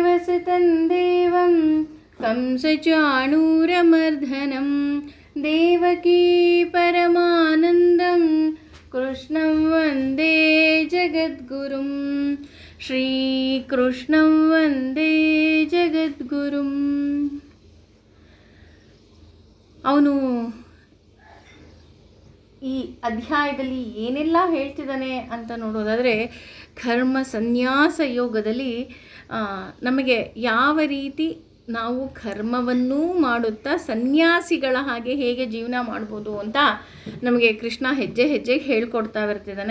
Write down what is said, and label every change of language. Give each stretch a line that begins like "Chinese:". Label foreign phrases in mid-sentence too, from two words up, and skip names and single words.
Sanskrit: उपासितं देवं कंसचाणूरमर्दनं देवकी परमानन्दं कृष्णं वन्दे जगद्गुरुं श्रीकृष्णं वन्दे जगद्गुरुं.
Kannada: ಅವನು ಈ ಅಧ್ಯಾಯದಲ್ಲಿ ಏನೆಲ್ಲ ಹೇಳ್ತಿದ್ದಾನೆ ಅಂತ ನೋಡೋದಾದರೆ, ಕರ್ಮ ಸನ್ಯಾಸ ಯೋಗದಲ್ಲಿ ನಮಗೆ ಯಾವ ರೀತಿ ನಾವು ಕರ್ಮವನ್ನೂ ಮಾಡುತ್ತಾ ಸನ್ಯಾಸಿಗಳ ಹಾಗೆ ಹೇಗೆ ಜೀವನ ಮಾಡ್ಬೋದು ಅಂತ ನಮಗೆ ಕೃಷ್ಣ ಹೆಜ್ಜೆ ಹೆಜ್ಜೆಗೆ ಹೇಳ್ಕೊಡ್ತಾ ಬರ್ತಿದ್ದಾನೆ.